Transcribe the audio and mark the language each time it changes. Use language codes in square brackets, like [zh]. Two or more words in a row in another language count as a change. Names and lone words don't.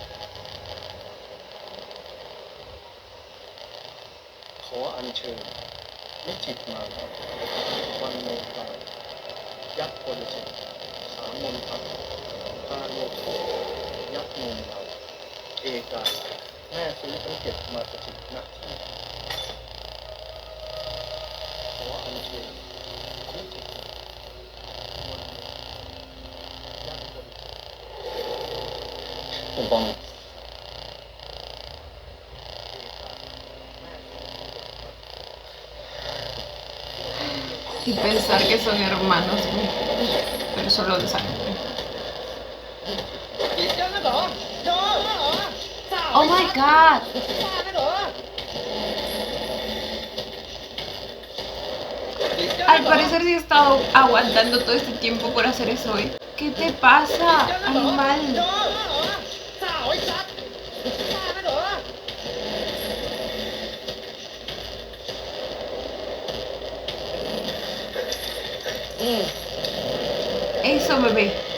[th] ขออัญเชิญวิจิตรมาวันวันโลคารยักษ์บริสุทธิ์สามมนทัศน์คาโลชุกยักษ์นงเยาว์เอกาลัยแม่ซื้อทั้งเจ็ดมาสถิตณที่ ขออัญเชิญวิจิตรวันยักษ์บริสุทธิ์ผมฟัง [es] Y pensar que son hermanos, pero solo de sangre. [en] Oh my god. [es] Al parecer sí he estado aguantando todo este tiempo por hacer eso hoy. ¿Qué te pasa, animal? Eso, bebé.